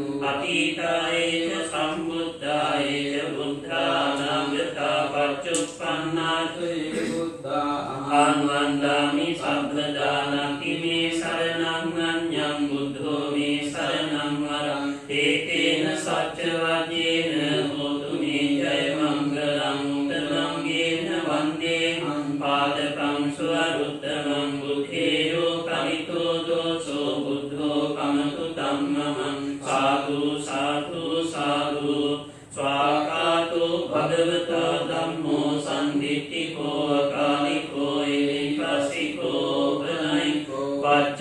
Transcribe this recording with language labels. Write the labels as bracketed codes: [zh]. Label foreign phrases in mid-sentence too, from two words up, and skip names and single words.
[pi] අතීතායේච සම්බුද්ධායේච බුද්ධානාගතා පච්චුප්පන්නාතේ බුද්ධා අනුවන්දාමි සබ්බදානති මේ සරණං අඤ්ඤං බුද්ධෝ මේ සරණං වරං ඒකේන සච්ච වජ්ජේන හෝතු මේ ජය මංගලං උත්තමංගේන වන්දේ පාදකං සුවරුත්තමං බුද්ධේයෝ කමිතෝ දෝසෝ බුද්ධෝ කමතු ධම්මං සාදු සාදු සාදු ස්වාකාතෝ භගවතා ධම්මෝ සම්දිට්ඨිකෝ අකාලිකෝ එලිපස්සිකෝ පනයිකෝ